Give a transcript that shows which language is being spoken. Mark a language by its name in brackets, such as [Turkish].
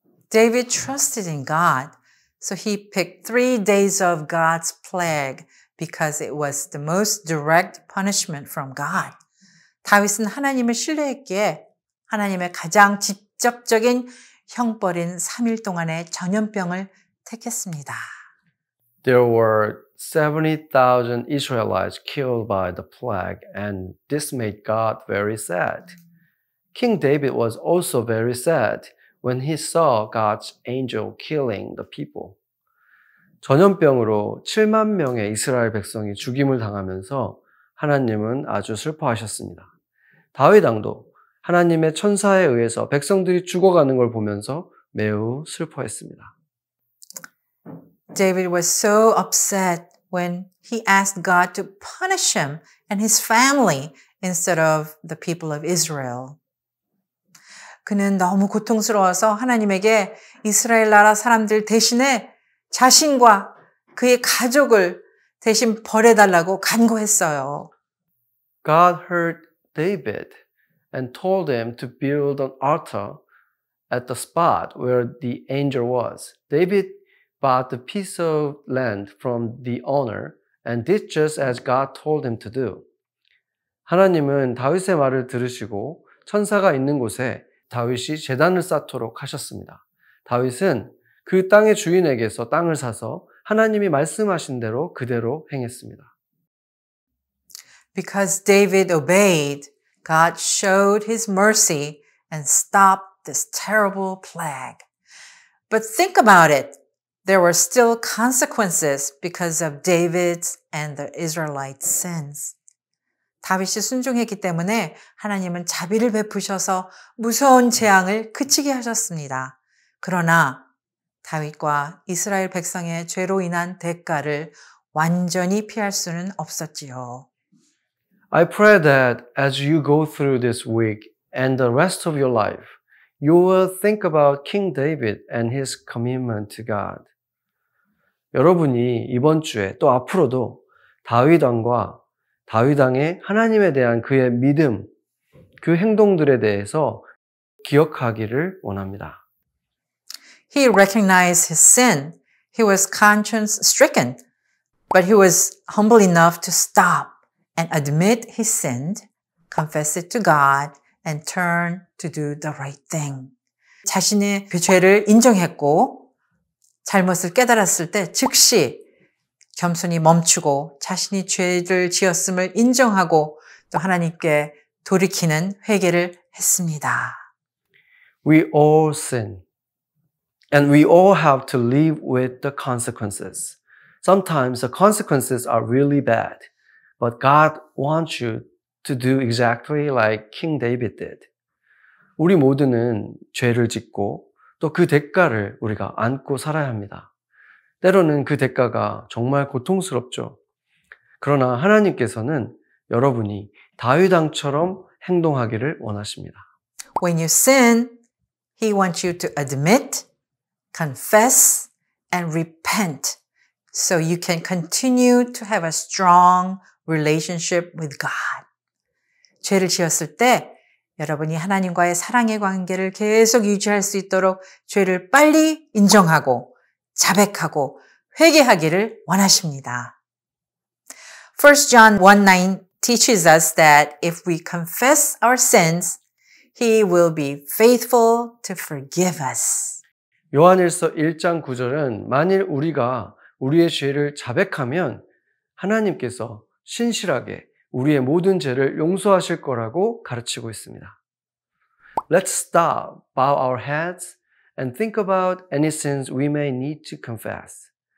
[English] David trusted in God, so he picked 3 days of God's plague because it was the most direct punishment from God. [Korean] 다윗은 하나님을 신뢰했기에 하나님의 가장 직접적인 형벌인 3일 동안의 전염병을 택했습니다. [English] There were 70,000 Israelites killed by the plague, and this made God very sad. King David was also very sad when he saw God's angel killing the people. [Korean] 전염병으로 7만 명의 이스라엘 백성이 죽임을 당하면서 하나님은 아주 슬퍼하셨습니다. 다윗 왕도 하나님의 천사에 의해서 백성들이 죽어가는 걸 보면서 매우 슬퍼했습니다. [English] David was so upset when he asked God to punish him and his family instead of the people of Israel. [Korean] 그는 너무 고통스러워서 하나님에게 이스라엘 나라 사람들 대신에 자신과 그의 가족을 대신 벌해달라고 간구했어요. [English] God heard David and told him to build an altar at the spot where the angel was. David bought the piece of land from the owner and did just as God told him to do. [Korean] 하나님은 다윗의 말을 들으시고 천사가 있는 곳에 다윗이 제단을 쌓도록 하셨습니다. 다윗은 그 땅의 주인에게서 땅을 사서 하나님이 말씀하신 대로 그대로 행했습니다. [English] Because David obeyed, God showed his mercy and stopped this terrible plague. But think about it. There were still consequences because of David's and the Israelites' sins. [Korean] 다윗이 순종했기 때문에 하나님은 자비를 베푸셔서 무서운 재앙을 그치게 하셨습니다. 그러나 다윗과 이스라엘 백성의 죄로 인한 대가를 완전히 피할 수는 없었지요. [English] I pray that as you go through this week and the rest of your life, you will think about King David and his commitment to God. [Korean] 여러분이 이번 주에 또 앞으로도 다윗 왕과 다윗 왕의 하나님에 대한 그의 믿음, 그 행동들에 대해서 기억하기를 원합니다. [English] He recognized his sin. He was conscience stricken, but he was humble enough to stop and admit he sinned, confess it to God, and turn to do the right thing. [Korean] 자신의 죄를 인정했고 잘못을 깨달았을 때 즉시 겸손히 멈추고 자신이 죄를 지었음을 인정하고 또 하나님께 돌이키는 회개를 했습니다. [English] We all sin, and we all have to live with the consequences. Sometimes the consequences are really bad, but God wants you to do exactly like King David did. [Korean] 우리 모두는 죄를 짓고 또 그 대가를 우리가 안고 살아야 합니다. 때로는 그 대가가 정말 고통스럽죠. 그러나 하나님께서는 여러분이 다윗 왕처럼 행동하기를 원하십니다. [English] When you sin, He wants you to admit, confess, and repent so you can continue to have a strong relationship with God. [Korean] 죄를 지었을 때 여러분이 하나님과의 사랑의 관계를 계속 유지할 수 있도록 죄를 빨리 인정하고 자백하고 회개하기를 원하십니다. [English] 1 John 1:9 teaches us that if we confess our sins, He will be faithful to forgive us. [Korean] 요한일서 1장 9절은 만일 우리가 우리의 죄를 자백하면 하나님께서 신실하게 우리의 모든 죄를 용서하실 거라고 가르치고 있습니다. [English] Let's stop, bow our heads, and think about any sins we may need to confess.